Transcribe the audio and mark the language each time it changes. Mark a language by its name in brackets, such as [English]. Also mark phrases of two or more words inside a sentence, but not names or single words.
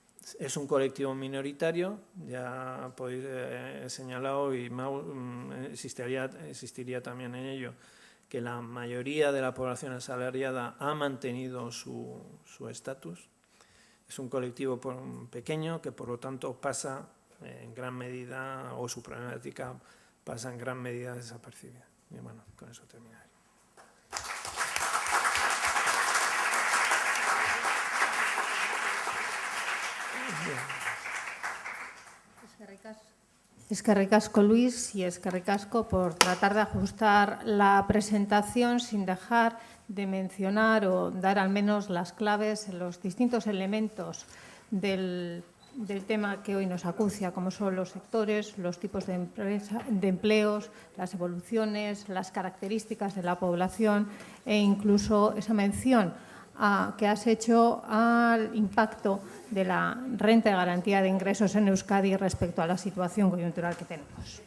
[Spanish] Es un colectivo minoritario, ya podéis señalado, y insistiría también en ello, que la mayoría de la población asalariada ha mantenido su estatus. Es un colectivo pequeño que, por lo tanto, pasa en gran medida, o su problemática pasa en gran medida desapercibida. Y bueno, con eso terminaré. [Basque] Eskerrik asko, [Spanish] Luis, y [Basque] eskerrik asko [Spanish] por tratar de ajustar la presentación sin dejar de mencionar o dar al menos las claves, los distintos elementos del tema que hoy nos acucia, como son los sectores, los tipos de empleos, las evoluciones, las características de la población e incluso esa mención que has hecho al impacto de la renta de garantía de ingresos en Euskadi respecto a la situación coyuntural que tenemos.